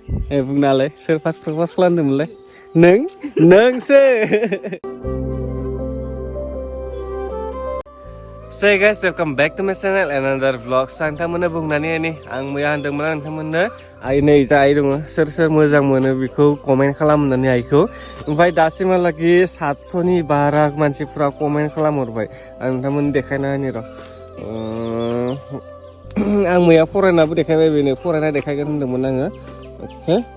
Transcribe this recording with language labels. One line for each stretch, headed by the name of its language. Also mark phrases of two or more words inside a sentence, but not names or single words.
Bodo: बुंनालाय सोर फार्स्ट प्रप'ज खालामदोंमोनलाय नोंसो
English: So hey guys, welcome back to my channel and another vlog.
Bodo: Nोंथांमोननो बुंनानै नै आं मैया होनदोंमोन नोंथांमोननो नै जाय दङ सोर मोजां मोनो बेखौ कमेन्ट खालामनानै आइखौ ओमफ्राय दासिमहालागै 700 नि बारा मानसिफ्रा कमेन्ट खालामहरबाय आं नोंथांमोननो देखायना होनि र' आं मैया फरायनाबो देखायबाय बेनो फरायना देखायगोन होनदोंमोन आङो अके